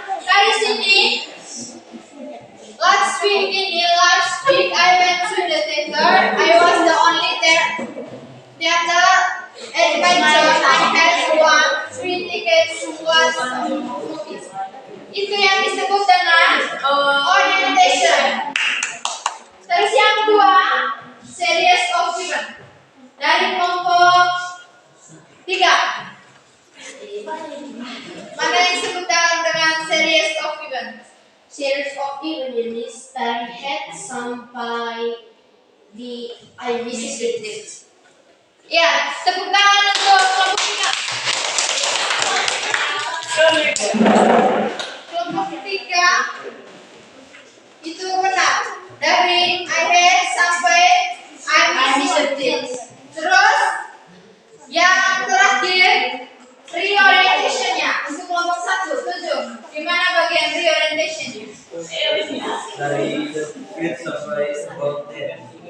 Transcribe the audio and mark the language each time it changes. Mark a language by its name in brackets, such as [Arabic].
[Indonesian] Dari sini [English] last week I went to the theater. I was the only theater adventure. I had won 3 tickets to watch movies. [Indonesian] Itu yang disebut dengan orientation. Terus yang kedua, series of events. Dari kelompok 3. Mana yang disebut dengan series of events? [English] Series of event [Indonesian] ini [English] started [Indonesian] sampai di [English] I visited it. [Indonesian] Ya, tepuk tangan untuk kelompok 3. Kelompok 3 itu benar. Dari [English] I had [Indonesian] sampai [English] I visited it. [Indonesian] Terus yang terakhir reorientationnya untuk kelompok 1 tunjuk di mana bagian reorientationnya. Dari [English] the street [Indonesian] sampai [English] about there.